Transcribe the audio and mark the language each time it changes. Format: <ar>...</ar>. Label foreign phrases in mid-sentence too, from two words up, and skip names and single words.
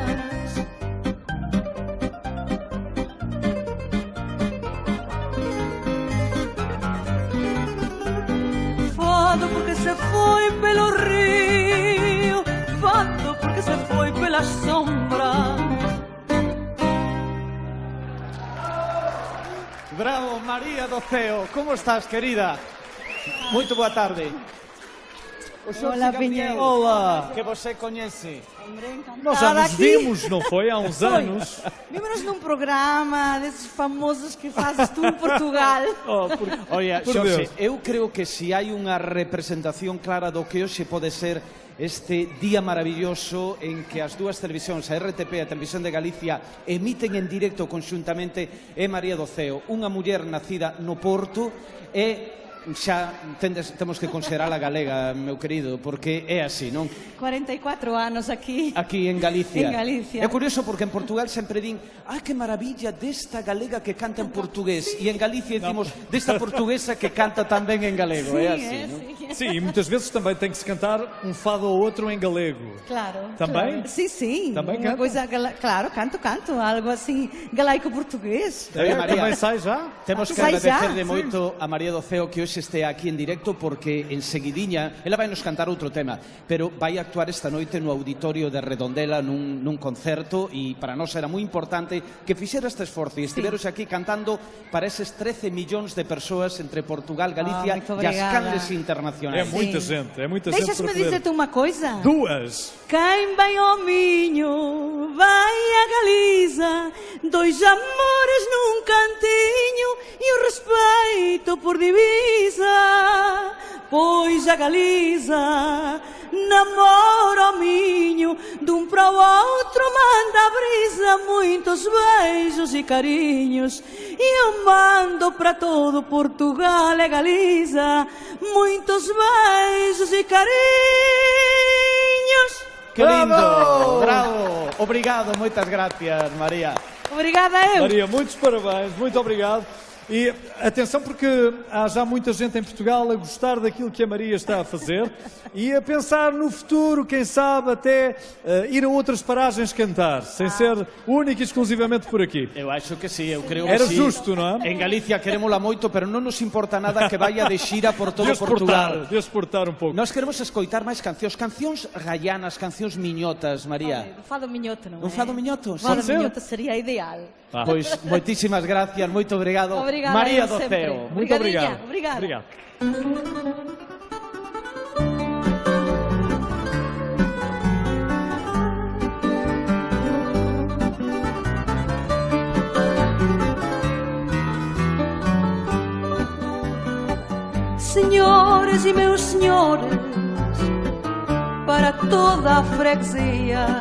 <pt>Fado porque se foi pelo rio, fado porque se foi pelas sombras. Bravo, María do Ceo.</pt> <gl>Como estás, querida? Moito boa tarde. O Xorxe Hola, Gabriel, Piñeiro.</gl> <pt>Olá!</pt> <gl>que você coñece.</gl> <pt>Nós já nos aqui. vimos, não foi? Há uns anos. Vimos num programa desses famosos que fazes tu em Portugal. Oh,</pt> <gl>Oye, Por Xorxe, Deus. eu creo que se hai unha representación clara do que hoxe pode ser este día maravilloso en que as dúas televisións, a RTP e a Televisión de Galicia, emiten en directo conxuntamente, é María do Ceo, unha muller nacida no Porto e xa temos que considerala galega, meu querido, porque é así, non? 44 anos aquí. Aquí en Galicia. En Galicia. É curioso porque en Portugal sempre din que maravilla desta galega que canta en portugués, e en Galicia dicimos desta portuguesa que canta tamén en galego, é así, non?</gl> <pt>Sim, e muitas vezes também tem que se cantar um fado ou outro em galego. Claro. Também? Claro. Sim. Também Uma canta? coisa, claro, canto. Algo assim, galaico-português. María. Também sai já? Temos que</pt> <gl>Sai xa, agradecerle sí. moito a María do Ceo que hoxe este aquí en directo, porque en seguidiña ela vai nos cantar outro tema, pero vai actuar esta noite no auditorio de Redondela nun concerto, e para nós era moi importante que fixera este esforzo e estiveros aquí cantando para eses 13 millóns de persoas entre Portugal, Galicia</gl> <pt>muito</pt> <gl>e as</gl> <pt>obrigada.</pt> <gl>canles</gl> <pt>É</pt> <gl>internacionais.</gl> <pt>muita gente, é muita gente Deixas-me para poder... dizer-te uma coisa? Duas! Quem vai ao Minho, vai a Galiza, dois amores num cantinho e o respeito por divisa, pois a Galiza, namora o Minho, de um para o outro manda a brisa, muitos beijos e carinhos. E eu mando para todo Portugal e Galiza, muitos beijos e carinhos. Que lindo! Bravo! Bravo! Obrigado,</pt> <gl>moitas gracias, María.</gl> <pt>Obrigada eu. Maria, muitos parabéns, muito obrigado. E atenção, porque há já muita gente em Portugal a gostar daquilo que a Maria está a fazer e a pensar no futuro, quem sabe até ir a outras paragens cantar, sem ser única e exclusivamente por aqui. Eu acho que sí,</pt> <gl>eu creo Era que sí. justo, non é? En Galicia querémola moito, pero non nos importa nada que vaya de xira por todo Portugal. Desportar un pouco. Nós queremos escoitar máis cancións gaianas, cancións miñotas, María.</gl> <pt>Um fado minhoto, não é?</pt> <gl>Un fado miñoto?</gl> <pt>Um fado Pode ser? minhoto seria ideal.</pt> <gl>Pois moitísimas gracias, moito obrigado.</gl> <pt>Obrigada, María eu do sempre. Ceo. Muito Obrigadinha, obrigado. obrigada. Obrigado. Senhores e meus senhores, para toda a freguesia,</pt>